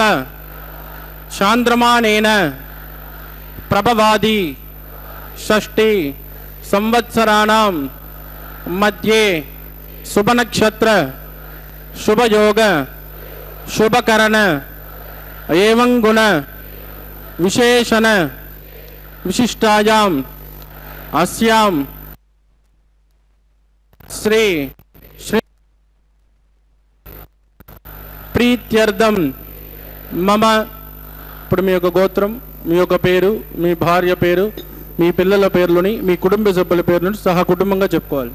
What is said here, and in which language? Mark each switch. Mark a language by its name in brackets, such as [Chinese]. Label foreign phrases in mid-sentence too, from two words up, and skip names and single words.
[Sanskrit] चांद्रमानेन प्रभवादि षष्ठी संवत्सराणां मध्ये शुभनक्षत्र शुभयोग शुभकरण एवं गुण विशेषण विशिष्टायां अस्यां श्री श्री प्रीत्यर्थम मम [Telugu] ఇప్పుడు మీ యొక్క గోత్రం, మీ యొక్క పేరు, మీ భార్య పేరు, మీ పిల్లల పేర్లని, మీ కుటుంబ సభ్యుల పేర్లను సహా కుటుంబంగా చెప్పుకోవాలి.